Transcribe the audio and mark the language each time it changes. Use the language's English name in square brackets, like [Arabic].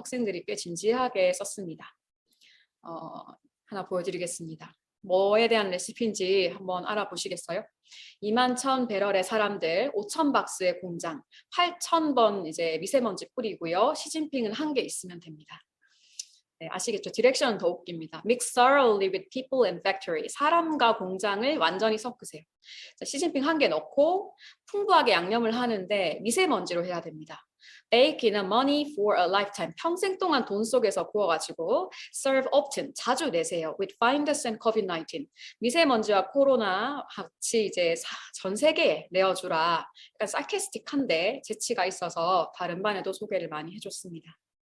[Korean] 학생들이 꽤 진지하게 썼습니다. 하나 보여드리겠습니다. 뭐에 대한 레시피인지 한번 알아보시겠어요? 21,000배럴의 사람들, 5,000박스의 공장, 8,000번 이제 미세먼지 뿌리고요. 시진핑은 한 개 있으면 됩니다. 네, 아시겠죠? 디렉션은 더 웃깁니다. [English] Mix thoroughly with people and factory. [Korean] 사람과 공장을 완전히 섞으세요. 자, 시진핑 한 개 넣고 풍부하게 양념을 하는데 미세먼지로 해야 됩니다. [English] Bake in a money for a lifetime. [Korean] 평생 동안 돈 속에서 구워가지고 [English] serve often. [Korean] 자주 내세요. [English] With virus and COVID-19. [Korean] 미세먼지와 코로나 같이 이제 전 세계에 내어주라. 약간 sarcastic한데 재치가 있어서 다른 반에도 소개를 많이 해줬습니다.